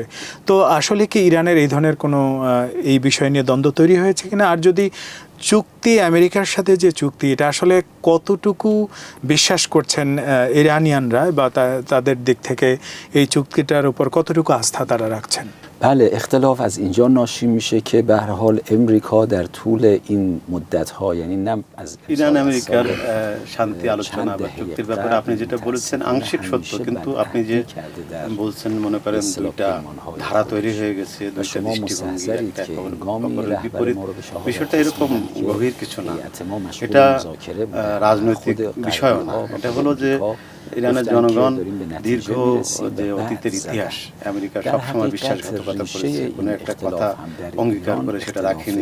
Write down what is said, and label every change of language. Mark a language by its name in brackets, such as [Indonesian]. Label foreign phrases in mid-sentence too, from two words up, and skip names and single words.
[Bangla] তো আসলে কি ইরানের এই ধরনের কোনো এই বিষয় নিয়ে দ্বন্দ্ব তৈরি হয়েছে কিনা, আর যদি চুক্তি আমেরিকার সাথে যে চুক্তি এটা আসলে কতটুকু বিশ্বাস করছেন ইরানিয়ানরা বা তাদের দিক থেকে এই চুক্তিটার উপর কতটুকু আস্থা তারা রাখছেন؟ [Persian] بله اختلاف از اینجا ناشی میشه که به هر حال امریکا در طول این مدت ها یعنی نه از [Bangla] ইরান আমেরিকার শান্তি আলোচনা বা চুক্তির ব্যাপারে আপনি যেটা বলেছেন আংশিক সত্য, কিন্তু আপনি যে বলছেন মনে করেন দুইটা ধারা তৈরি হয়ে গেছে, দুইটা দৃষ্টিভঙ্গি, একটা খবরের বিপরীত, বিষয়টা এরকম গভীর কিছু না। এটা রাজনৈতিক বিষয়ও না, এটা হলো যে ইরানের জনগণ দীর্ঘ যে অতীতের ইতিহাস, আমেরিকা সবসময় বিশ্বাসঘাতকতা করেছে, কোনো একটা কথা অঙ্গীকার করে সেটা রাখেনি।